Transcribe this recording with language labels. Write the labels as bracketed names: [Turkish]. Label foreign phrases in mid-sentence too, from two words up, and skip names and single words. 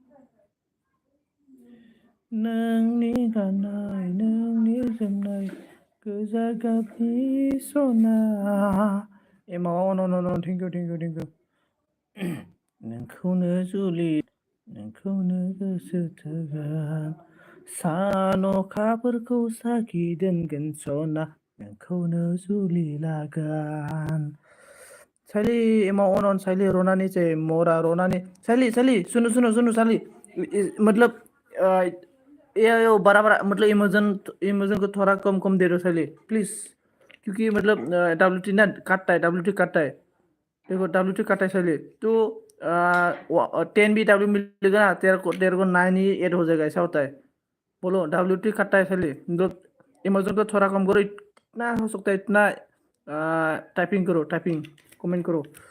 [Bodo] नोंनि गाननाय नोंनि जोमनाय गोजा गाबनि सना एमाव [English] no thank you [Bodo] नोंखौनो जुलि नोंखौनो गोसो थोगोन सान अखाफोरखौ साखि दोनगोन सना नोंखौनो जुलि लागोन साली एमाव अनन साली रोनानी से मोरा रोनानी साली सुनो साली [Hindi] मतलब ये बड़ा मतलब इमोजन को थोड़ा कम दे दो साली प्लीज क्योंकि मतलब WT ना काटता है WT काटता है देखो WT काटता है साली तो 10 भी W मिलेगा ना तेरे को 9 ही ऐड हो जाएगा ऐसा होता है बोलो WT काटता है साली मतलब इमोजन को थोड़ा कम करो इतना हो सकता है इतना टाइपिंग करो कमेंट करो